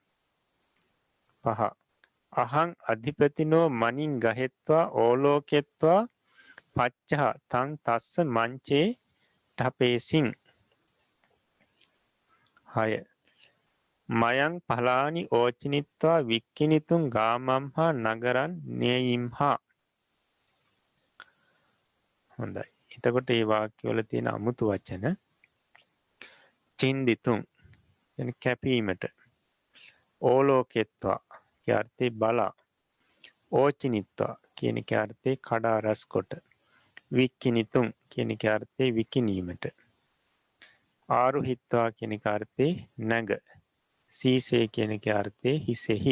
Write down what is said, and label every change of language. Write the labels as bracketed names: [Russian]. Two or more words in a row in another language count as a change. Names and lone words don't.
[Pali] 5 අහං අධිපතිනෝ මනින් ගහෙත්වා ඕලෝකෙත්වා පච්චහ තං තස්ස මංචේ ඨපේසින්. 6 මයං පලානි ඕචනිත්වා වික්කිනිතුන් ගාමම්හා නගරන් නේයිම්හා. [Sinhala] හොඳයි. එතකොට මේ වාක්‍යවල තියෙන අමුතු වචන චින්දිතුන් යන කැපීමට, ඕලෝකෙත්වා කියන අර්ථේ බලා, ඕචනිත්වා කියන අර්ථේ කඩා රැස් කොට, වික්කිනිතුන් කියන අර්ථේ විකිනීමට, ආරුහිත්වා කියන අර්ථේ නැග, සීසේ කියන අර්ථේ හිසෙහි.